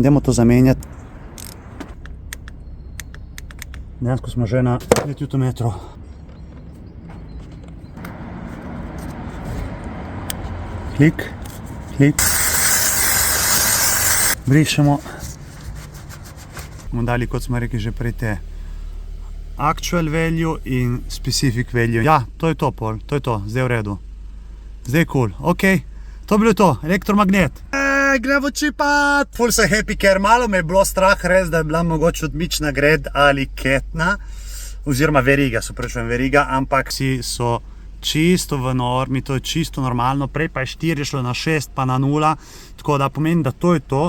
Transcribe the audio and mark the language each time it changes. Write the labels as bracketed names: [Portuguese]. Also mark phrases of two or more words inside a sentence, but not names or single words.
[Slovenian] Dajmo to zamenjati. Dejansko smo že na 5 Nm. Klik. Brišemo. Bomo dali, kot smo rekli že prej, te [English] actual value [Slovenian] in [English] specific value. [Slovenian] Ja, to je to pol, to je to, zdaj v redu. Zdaj je cool, ok. To je bilo to, elektromagnet. Gremo čipat! Ful sem happy, ker malo me je bilo strah res, da je bila mogoče odmična gred ali ketna, oziroma veriga, veriga, ampak si so čisto v normi, to je čisto normalno, prej pa je 4 šlo na 6 pa na 0, tako da pomeni, da to je to.